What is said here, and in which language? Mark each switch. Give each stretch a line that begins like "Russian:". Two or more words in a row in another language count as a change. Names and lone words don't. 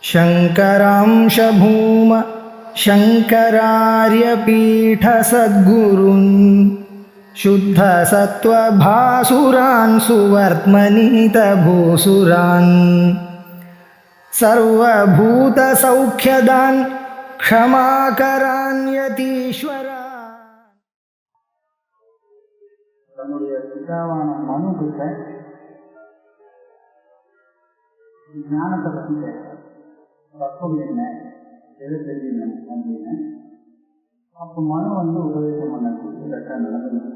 Sanskrit: शङ्करांश भूम शङ्करार्यपीठसद्गुरून् शुद्धसत्त्वभासुरान् सुवर्त्मनीतभूसुरान् सर्वभूतसौख्यदान् क्षमाकरान् यतीश्वरान्.
Tamil: தன்னுடைய பிதாவான மனு கிட்ட ஞானத்தை பற்றி கேட்கிறார். தத்துவம் என்ன, எது தெரியணும் அப்படின்னு. அப்போ மனு உபதேசம் பண்ணக்கூடிய கரெக்டாக நடந்தது.